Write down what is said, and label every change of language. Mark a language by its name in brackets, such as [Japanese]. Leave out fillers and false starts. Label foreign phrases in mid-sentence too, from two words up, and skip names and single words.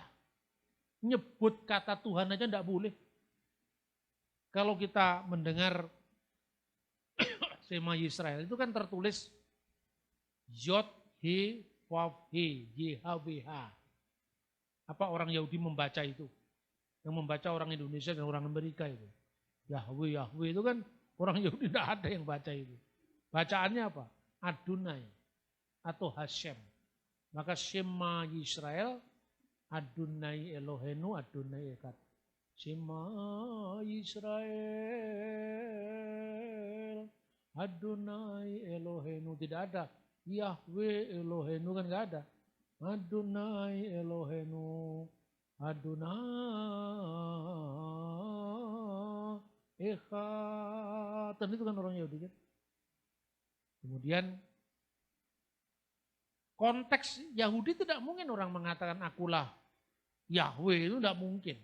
[Indonesian] Nyebut kata Tuhan aja enggak boleh. Kalau kita mendengar [Hebrew] שמע ישראל [Indonesian] itu kan tertulis [Hebrew] יוד הא וו הא [Indonesian] YHWH. Apa orang Yahudi membaca itu? Yang membaca orang Indonesia dan orang Amerika itu. Yahweh, Yahweh itu kan orang Yahudi tidak ada yang baca itu. Bacaannya apa? Adonai atau Hashem. [Hebrew] Maka שמע ישראל, אדני אלהינו, אדני אחד. שמע ישראל, אדני אלהינו. [Indonesian] Tidak ada. [Hebrew] יהוה אלהינו [Indonesian] kan enggak ada. [Hebrew] אדני אלהינו, אדני אחד. [Indonesian] Dan itu kan orang Yahudi kan. Kemudian konteks Yahudi tidak mungkin orang mengatakan akulah Yahweh, itu tidak mungkin.